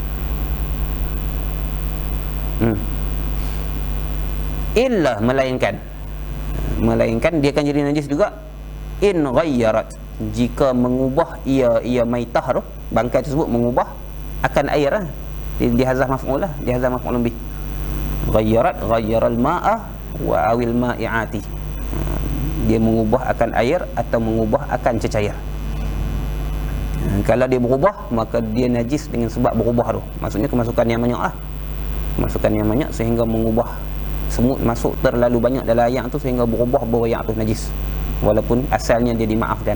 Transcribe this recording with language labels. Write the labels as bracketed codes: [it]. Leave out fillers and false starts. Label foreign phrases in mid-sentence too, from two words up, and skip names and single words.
[ms] Illa melainkan dia akan jadi najis juga [ar] إن غيرت, [ms] jika mengubah ia maitah tu, bangkai tersebut mengubah akan air lah. Di [ar] حذف مفعول [ms] lah, di [ar] حذف مفعول به. غير الماء أو المائعة, [ms] dia mengubah akan air atau mengubah akan cecair. Kalau dia berubah, maka dia najis dengan sebab berubah tu, maksudnya kemasukan yang banyak lah, kemasukan yang banyak sehingga mengubah, semut masuk terlalu banyak dalam ayak tu sehingga berubah bahawa ayak tu najis, walaupun asalnya dia dimaafkan.